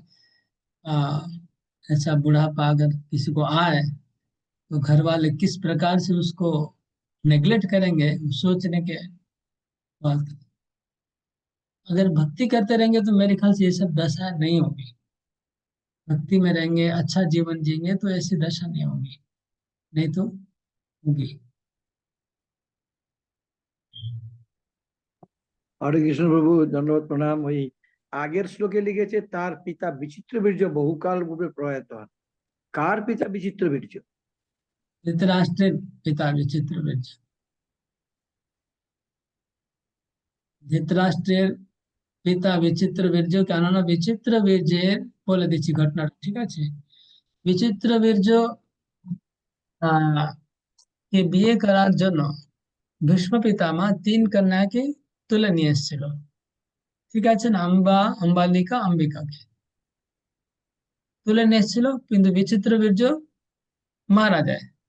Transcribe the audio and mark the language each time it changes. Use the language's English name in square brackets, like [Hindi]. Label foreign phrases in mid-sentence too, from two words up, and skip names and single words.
[Hindi] आ, ऐसा बुढ़ापा अगर किसी को आए तो घर वाले किस प्रकार से उसको नेग्लेक्ट करेंगे, सोचने के बात। अगर भक्ति करते रहेंगे तो मेरे ख्याल से ये सब दशा नहीं होगी। भक्ति में रहेंगे, अच्छा जीवन जिएंगे तो ऐसी दशा नहीं होगी, नहीं तो होगी। [Bangla] হরে কৃষ্ণ প্রভু, ধন্যবাদ, প্রণাম। ওই আগের শ্লোকে লিখেছে তার পিতা বিচিত্র বীর্য বহুকাল পূর্বে প্রয়াত হন। কার পিতা বিচিত্র বীর্য? ধৃতরাষ্ট্র পিতা বিচিত্র বীর্য। ধৃতরাষ্ট্রের পিতা বিচিত্র বীর্য, কেননা বিচিত্র বীর্যের, বলে দিচ্ছি ঘটনাটা, ঠিক আছে। বিচিত্র বীর্য আহ কে বিয়ে করার জন্য ভীষ্ম পিতামহ তিন কন্যাকে তুলে নিয়ে এসেছিল, ঠিক আছে না, অম্বালিকা, অম্বিকাকে তুলে নিয়ে এসেছিল, কিন্তু বিচিত্র বীর্য মারা যায়।